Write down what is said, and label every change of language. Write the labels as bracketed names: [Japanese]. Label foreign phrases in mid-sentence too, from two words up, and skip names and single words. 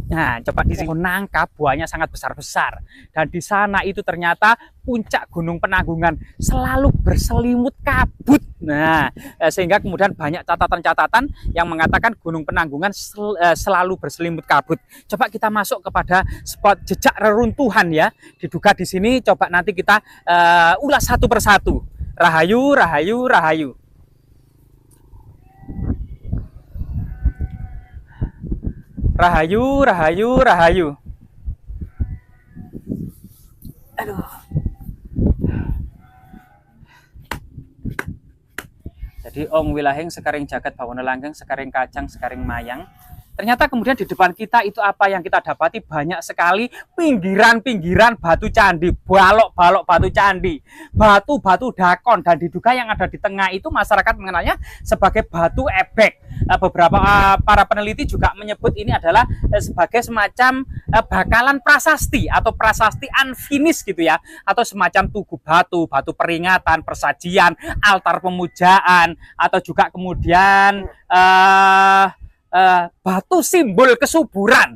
[Indonesian] Nah, coba di sini nangka buahnya sangat besar-besar. Dan di sana itu ternyata puncak Gunung Penanggungan selalu berselimut kabut. Nah, sehingga kemudian banyak catatan-catatan yang mengatakan Gunung Penanggungan selalu berselimut kabut. Coba kita masuk kepada spot jejak reruntuhan ya. Diduga di sini, coba nanti kita ulas satu persatu. [Javanese] Rahayu, rahayu, rahayu. Rahayu, rahayu, rahayu. [Indonesian] Aduh. [Javanese] Jadi Om Wilahing Sekaring Jagat Bawana Langgeng Sekaring Kajang Sekaring Mayang. [Indonesian] Ternyata kemudian di depan kita itu apa yang kita dapati, banyak sekali pinggiran-pinggiran batu candi, balok-balok batu candi, batu-batu dakon, dan diduga yang ada di tengah itu masyarakat mengenalnya sebagai batu ebek. Beberapa para peneliti juga menyebut ini adalah sebagai semacam bakalan prasasti atau prasasti unfinished gitu ya, atau semacam tugu batu, batu peringatan, persajian, altar pemujaan, atau juga kemudian batu simbol kesuburan.